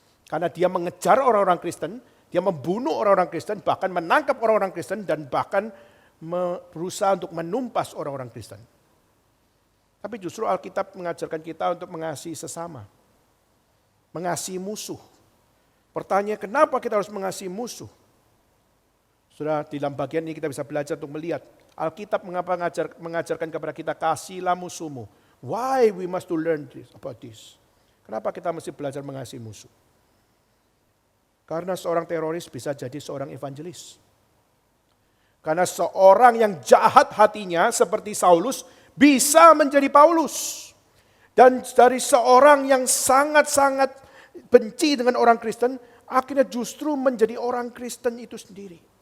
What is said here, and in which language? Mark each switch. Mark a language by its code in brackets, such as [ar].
[id] Karena dia mengejar orang-orang Kristen, dia membunuh orang-orang Kristen, bahkan menangkap orang-orang Kristen dan bahkan berusaha untuk menumpas orang-orang Kristen. Tapi justru Alkitab mengajarkan kita untuk mengasihi sesama. Mengasihi musuh. Pertanyaan, kenapa kita harus mengasihi musuh? Sudah di dalam bagian ini kita bisa belajar untuk melihat. Alkitab mengapa mengajarkan kepada kita, kasihlah musuhmu. [en] Why we must to learn about this? [id] Kenapa kita mesti belajar mengasihi musuh? Karena seorang teroris bisa jadi seorang evangelis. Karena seorang yang jahat hatinya seperti Saulus bisa menjadi Paulus. Dan dari seorang yang sangat-sangat benci dengan orang Kristen, akhirnya justru menjadi orang Kristen itu sendiri.